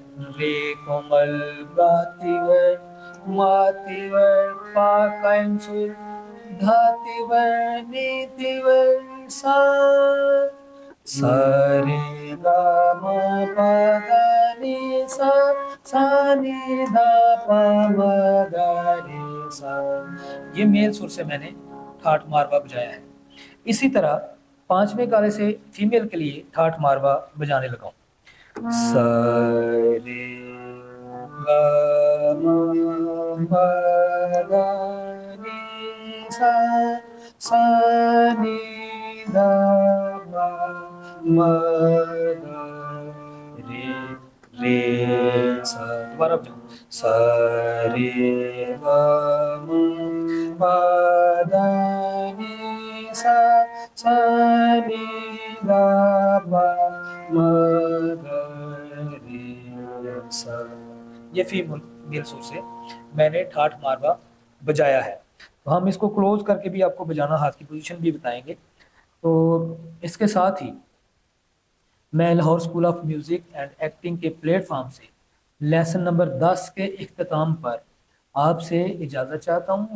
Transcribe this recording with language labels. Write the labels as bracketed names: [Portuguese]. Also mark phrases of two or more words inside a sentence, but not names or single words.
[Urdu] رے کومل گاتیور ماتیور پا قائم سر دھاتیور نیتیور سا. सा रे ग म प ध नि सा सा नि ध प म ग रे सा। یہ میل سر سے میں نے ٹھاٹھ ماروا بجایا ہے. اسی طرح پانچویں کالے سے فیمیل کے لیے ٹھاٹھ ماروا بجانے لگا ہوں. सा रे ग म प ध नि सा सा नि ध प म ग रे रे सा। دوبارہ بجاؤں. सा रे ग म प ध नि सा सा नि ध प म ग रे सा। یہ [English] female male [Urdu] سر سے میں نے ٹھاٹھ ماروا بجایا ہے. تو ہم اس کو کلوز کر کے بھی آپ کو بجانا، ہاتھ کی پوزیشن بھی بتائیں گے. تو اس کے ساتھ ہی میں لاہور سکول آف میوزک اینڈ ایکٹنگ کے پلیٹ فارم سے لیسن نمبر 10 کے اختتام پر آپ سے اجازت چاہتا ہوں.